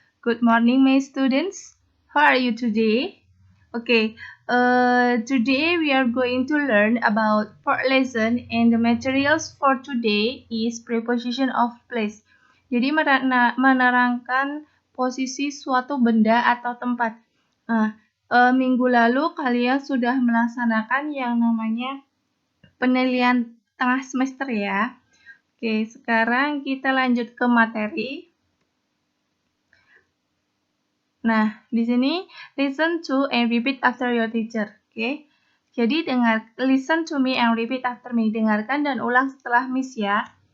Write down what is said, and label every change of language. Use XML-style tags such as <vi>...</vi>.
<en>Good morning, my students. How are you today? Okay, today we are going to learn about part lesson, and the materials for today is preposition of place.</en> <id>Jadi menerangkan posisi suatu benda atau tempat. Nah, minggu lalu kalian sudah melaksanakan yang namanya penilaian tengah semester ya. Oke, sekarang kita lanjut ke materi. Nah, di sini</id> <en>listen to and repeat after your teacher. Oke.</en> <id>Jadi</id> <en>listen to me and repeat after me.</en> <id>Dengarkan dan ulang setelah Miss ya.</id>